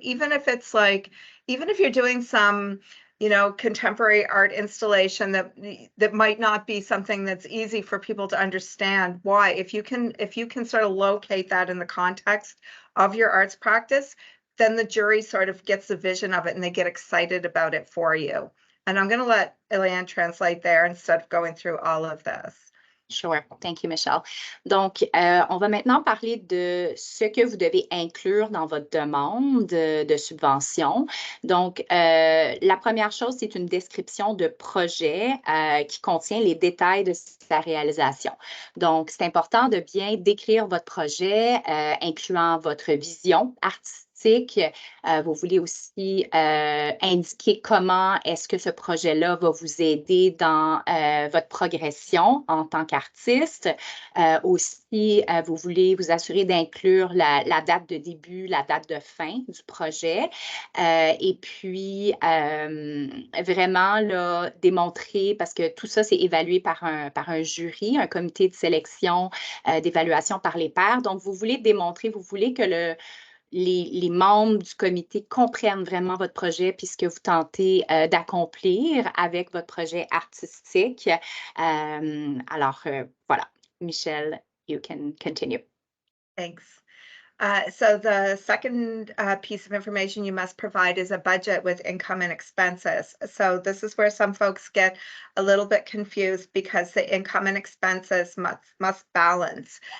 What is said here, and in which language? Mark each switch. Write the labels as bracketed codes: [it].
[en] Even if you're doing some, contemporary art installation that might not be something that's easy for people to understand. Why? If you can sort of locate that in the context of your arts practice, then the jury sort of gets the vision of it and they get excited about it for you. And I'm going to let Eliane translate there instead of going through all of this. Sure. Thank you, Michelle. [fr] Donc, on va maintenant parler de ce que vous devez inclure dans votre demande de subvention. Donc, la première chose, c'est une description de projet qui contient les détails de sa réalisation. Donc, c'est important de bien décrire votre projet, incluant votre vision artistique, artistique. Vous voulez aussi indiquer comment est-ce que ce projet-là va vous aider dans votre progression en tant qu'artiste. Aussi, vous voulez vous assurer d'inclure la date de début, la date de fin du projet. Et puis, vraiment là, démontrer, parce que tout ça, c'est évalué par un jury, un comité de sélection, d'évaluation par les pairs. Donc, vous voulez démontrer, vous voulez que les membres du comité comprennent vraiment votre projet puis ce que vous tentez d'accomplir avec votre projet artistique. Alors, voilà. [en] Michelle, you can continue. Thanks. So the second piece of information you must provide is a budget with income and expenses. So this is where some folks get a little bit confused because the income and expenses must balance.